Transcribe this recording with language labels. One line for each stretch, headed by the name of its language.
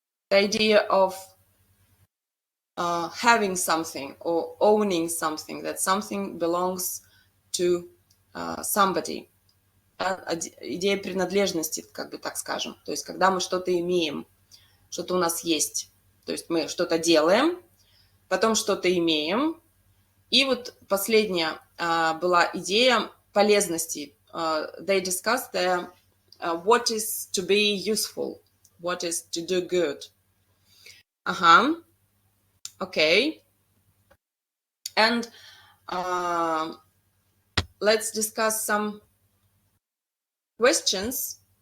English: The idea of having something or owning something, that something belongs to somebody.
Russian: Идея принадлежности, как бы так скажем. То есть, когда мы что-то имеем, что-то у нас есть. То есть, мы что-то делаем, потом что-то имеем. И вот последняя была идея полезности.
English: They discussed what is to be useful, what is to do good. Okay. And let's discuss some questions.